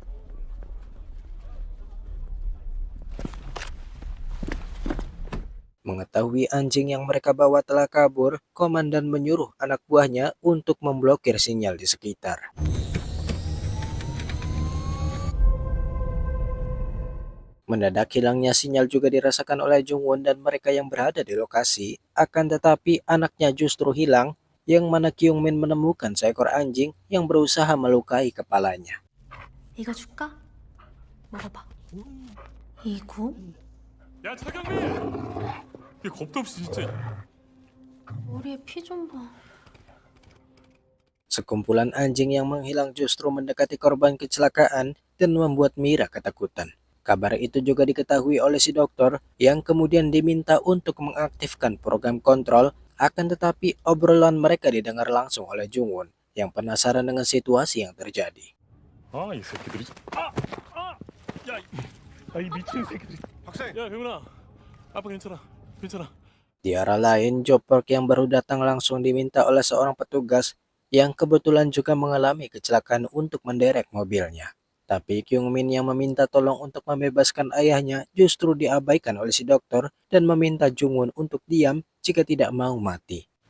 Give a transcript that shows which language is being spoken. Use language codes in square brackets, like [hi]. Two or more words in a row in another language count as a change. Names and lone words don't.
[id] Mengetahui anjing yang mereka bawa telah kabur, komandan menyuruh anak buahnya untuk memblokir sinyal di sekitar. Mendadak hilangnya sinyal juga dirasakan oleh Jungwon dan mereka yang berada di lokasi. Akan tetapi anaknya justru hilang, yang mana Kyungmin menemukan seekor anjing yang berusaha melukai kepalanya. [ko] 이거 줄까? 먹어봐. 이거? 야 차경민! 이게 겁도 없이 진짜. 머리에 피 좀 봐. [id] Sekumpulan anjing yang menghilang justru mendekati korban kecelakaan dan membuat Mira ketakutan. Kabar itu juga diketahui oleh si dokter yang kemudian diminta untuk mengaktifkan program kontrol, akan tetapi obrolan mereka didengar langsung oleh Jungwon yang penasaran dengan situasi yang terjadi. [ko] 아, 이 새끼들이. 야, 이 미친 새끼들이. 학생. 야, 병훈아. 아빠 괜찮아. 괜찮아. [id] Di arah lain, Joperk yang baru datang langsung diminta oleh seorang petugas yang kebetulan juga mengalami kecelakaan untuk menderek mobilnya. Tapi Kyungmin yang meminta tolong untuk membebaskan ayahnya justru diabaikan oleh si dokter dan meminta Jungwon untuk diam jika tidak mau mati.